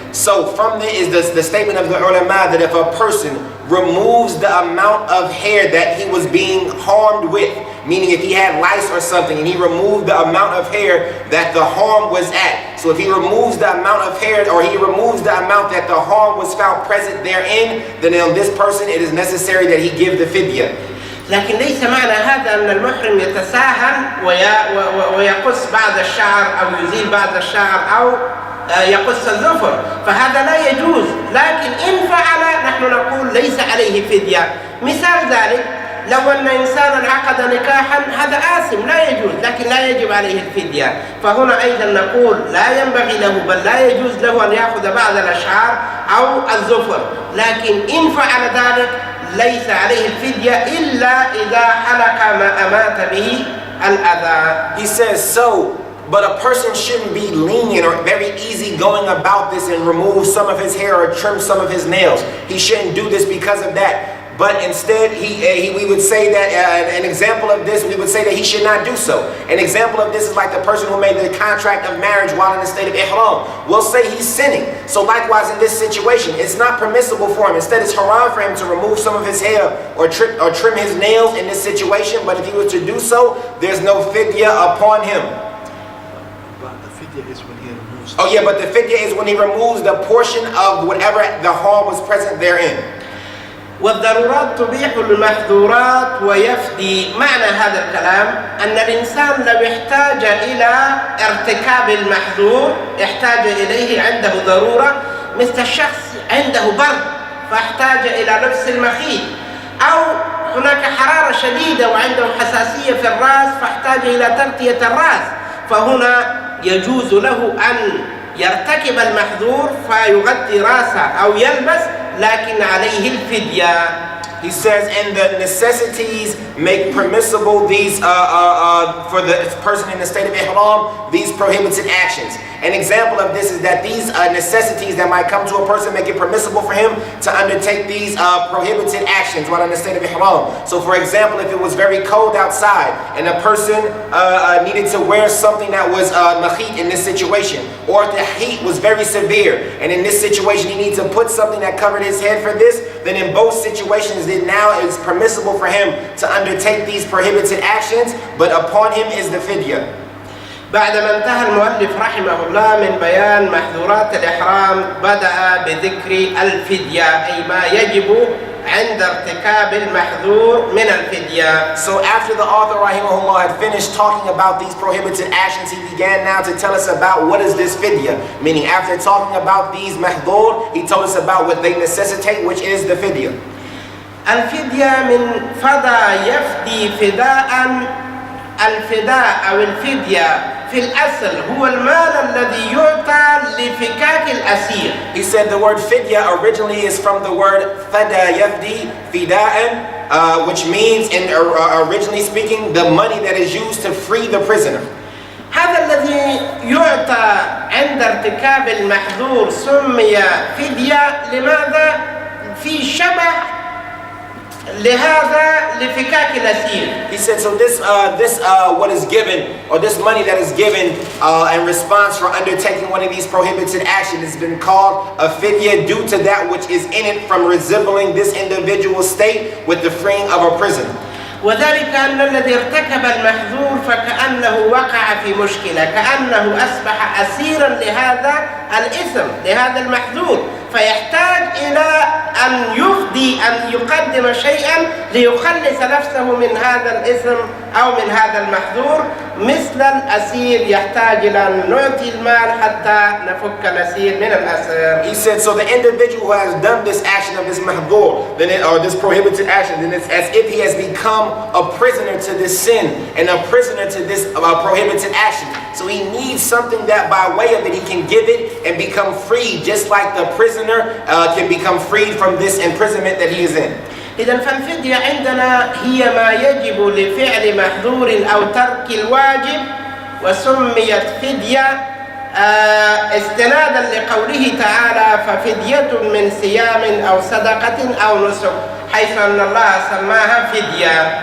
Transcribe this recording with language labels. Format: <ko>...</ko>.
<en>So from there is the statement of the ulama that if a person removes the amount of hair that he was being harmed with, meaning if he had lice or something and he removed the amount of hair that the harm was at. So if he removes the amount of hair or he removes the amount that the harm was found present therein, then on this person it is necessary that he give the fidya.</en> <ar>لكن ليس معنى هذا أن المحرم يتساهل ويقص بعض الشعر أو يزيل بعض الشعر أو يقص الظفر، فهذا لا يجوز. لكن إن فعل نحن نقول ليس عليه فدية. مثال ذلك لو أن إنسانا عقد نكاحا هذا آثم لا يجوز، لكن لا يجب عليه الفدية. فهنا أيضا نقول لا ينبغي له بل لا يجوز له أن يأخذ بعض الأشعار أو الظفر، لكن إن فعل ذلك ليس عليه الفدية إلا إذا حلق ما أمات به الأذى.</ar> <en>He says so, but a person shouldn't be lenient or very easy going about this and remove some of his hair or trim some of his nails. He shouldn't do this because of that. But instead, we would say that an example of this, we would say that he should not do so. An example of this is like the person who made the contract of marriage while in the state of ihram. We'll say he's sinning. So likewise in this situation, it's not permissible for him. Instead, it's haram for him to remove some of his hair or trim his nails in this situation. But if he was to do so, there's no fidya upon him. But the fidya is when he removes. Oh yeah, but the fidya is when he removes the portion of whatever the harm was present therein.</en> <ar>والضرورات تبيح المحظورات ويفدي. معنى هذا الكلام أن الإنسان لو احتاج إلى ارتكاب المحظور احتاج إليه عنده ضرورة، مثل الشخص عنده برد فاحتاج إلى لبس المخيط، أو هناك حرارة شديدة وعنده حساسية في الرأس فاحتاج إلى تغطية الرأس، فهنا يجوز له أن يرتكب المحظور فيغطي رأسه أو يلبس، لكن عليه الفدية.</ar> <en>He says, and the necessities make permissible these for the person in the state of ihram, these prohibited actions. An example of this is that these necessities that might come to a person make it permissible for him to undertake these prohibited actions while in the state of ihram. So for example, if it was very cold outside and a person needed to wear something that was makhit in this situation, or if the heat was very severe and in this situation he needs to put something that covered his head for this, then in both situations it now is permissible for him to undertake these prohibited actions, but upon him is the fidya.</en> <ar>بعدما انتهى المؤلف رحمه الله من بيان محظورات الإحرام بدأ بذكر الفدية أي ما يجب عند ارتكاب المحظور من الفدية.</ar> <en>So after the author rahimahullah had finished talking about these prohibited actions, he began now to tell us about what is this fidya. Meaning after talking about these mahdhur, he told us about what they necessitate, which is the fidya.</en> <ar>الفدية من فدى يفدي فداء. الفداء أو الفدية في الأصل هو المال الذي يعطى لفكاك الأسير.</ar> <en>He said the word fidya originally is from the word</en> <ar>fada yafdi fida'an,</ar> <en>which means, in originally speaking, the money that is used to free the prisoner.</en> <ar>هذا الذي يعطى عند ارتكاب المحظور سمي فدية. لماذا؟ في شبه لهذا لفكاك الأسير.</ar> <en>He said, so this what is given, or this money that is given in response for undertaking one of these prohibited actions has been called a fidya due to that which is in it from resembling this individual state with the freeing of a prisoner.</en> <ar>وذلك أن الذي ارتكب المحظور فكأنه وقع في مشكلة، كأنه أصبح أسيرا لهذا الإثم لهذا المحظور، فيحتاج إلى أن يفدي أن يقدم شيئا ليخلص نفسه من هذا الإثم أو من هذا المحظور، مثل الأسير يحتاج إلى أن نعطي المال حتى نفك الأسير من الأسر.</ar> <en>He said, so the individual who has done this action of this mahdur, or this prohibited action, then it's as if he has become a prisoner to this sin and a prisoner to this prohibited action. So he needs something that by way of it he can give it and become free, just like the prisoner can become freed from this imprisonment that he is in.</en> <ar>إذن فالفدية عندنا هي ما يجب لفعل محظور أو ترك الواجب، وسميت فدية استنادا لقوله تعالى ففدية من صيام أو صدقة أو نسك، حيث أن الله سماها فدية.</ar>